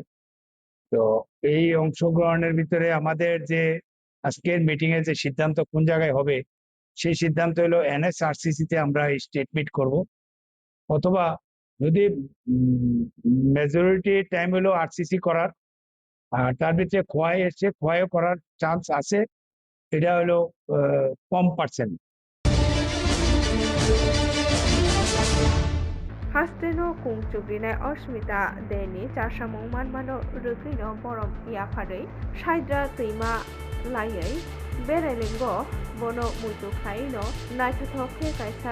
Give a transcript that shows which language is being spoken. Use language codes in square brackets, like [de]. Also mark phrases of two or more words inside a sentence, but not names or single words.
[bn] তো এই অংশগ্রহণের ভিতরে আমাদের যে আজকের মিটিং এর যে সিদ্ধান্ত কোন জায়গায় হবে, সেই সিদ্ধান্ত হলো NSRCC তে আমরা স্টেটমেন্ট করব, অথবা যদি [en] majority time [bn] হলো RCC করার, আর তার ভিতরে খোয়াই এসছে, খোয়াইও করার চান্স আছে, এটা হলো কম পার্সেন্ট। [trp] हास्टेनो कुंचुग्रिनाय अस्मिता देनि चारसामुं मानमानो रोखैनो बरम याफादै साइद्रा दैमा लायै बेरायलेंगो बनो मुइतु खायनो नायथाथखे कायसा